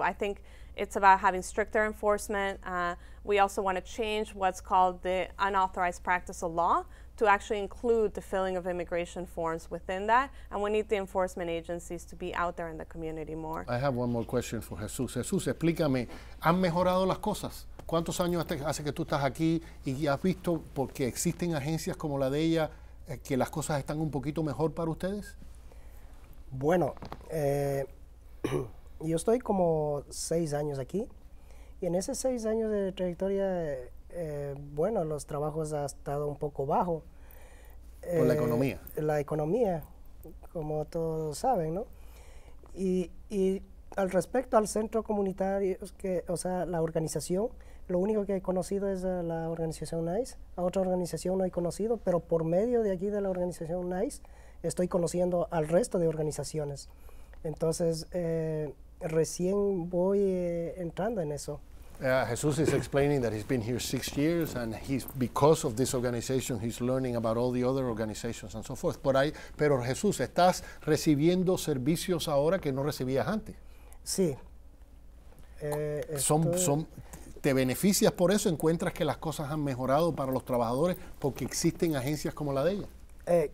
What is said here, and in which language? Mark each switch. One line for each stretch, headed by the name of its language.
English: I think it's about having stricter enforcement. We also want to change what's called the unauthorized practice of law to actually include the filling of immigration forms within that, and we need the enforcement agencies to be out there in the community more. I have one more question for Jesús.
Spanish: Jesús, explícame, ¿han mejorado las cosas? ¿Cuántos años hace que tú estás aquí y has visto, porque existen agencias como la de ella, que las cosas están un poquito mejor para ustedes? Bueno, yo estoy como 6 años aquí, y en esos 6 años de trayectoria, bueno, los trabajos han estado un poco bajo. Por la economía. La economía, como todos saben, ¿no? Y al respecto al centro comunitario, o sea, la organización, lo único que he conocido es la organización NICE. A otra organización no he conocido, pero por medio de aquí de la organización NICE estoy conociendo al resto de organizaciones. Entonces, recién voy entrando en eso.
English: Jesus is explaining that he's been here 6 years, and because of this organization, he's learning about all the other organizations and so forth.
Spanish: Pero Jesús, ¿estás recibiendo servicios ahora que no recibías antes? Sí. ¿Te beneficias por eso? ¿Encuentras que las cosas han mejorado para los trabajadores porque existen agencias como la de ella?